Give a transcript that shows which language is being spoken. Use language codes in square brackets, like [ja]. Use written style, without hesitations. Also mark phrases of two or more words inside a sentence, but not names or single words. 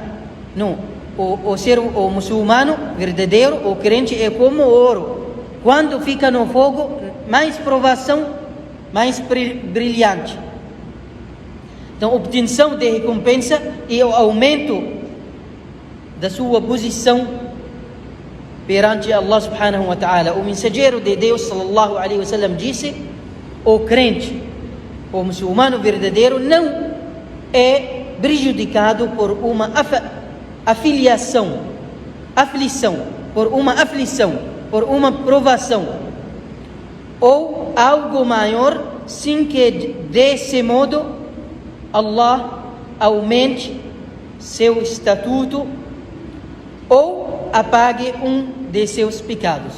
[pt] Não, o muçulmano verdadeiro, o crente é como ouro. Quando fica no fogo, mais provação, mais brilhante. Então, obtenção de recompensa e o aumento da sua posição perante Allah [ar] سبحانه وتعالى. [pt] O mensageiro de Deus [ar] صلى الله عليه وسلم [pt] disse: o crente, o muçulmano verdadeiro, não é prejudicado por uma aflição, por uma provação ou algo maior, sem que desse modo Allah aumente seu estatuto ou apague um de seus pecados.